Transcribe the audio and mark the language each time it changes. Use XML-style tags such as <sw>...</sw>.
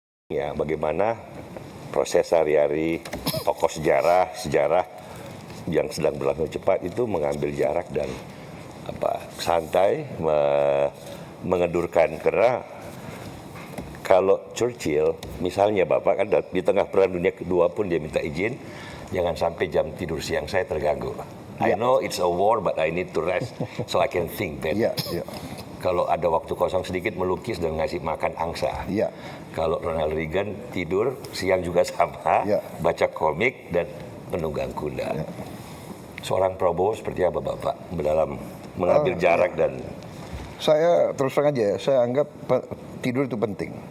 <id>Ya, bagaimana proses sehari-hari tokoh sejarah yang sedang berlangsung cepat itu mengambil jarak dan santai, mengedurkan. Karena kalau Churchill, misalnya Bapak kan di tengah Perang Dunia Kedua pun dia minta izin, jangan sampai jam tidur siang saya terganggu.</id> <en>I know it's a war, but I need to rest so I can think better.</en> <id>Kalau ada waktu kosong sedikit melukis dan ngasih makan angsa. Kalau Ronald Reagan tidur siang juga sama, baca komik dan menunggang kuda. Seorang Prabowo seperti apa Bapak dalam mengambil jarak dan... Saya terus terang aja, saya anggap tidur itu penting.</id>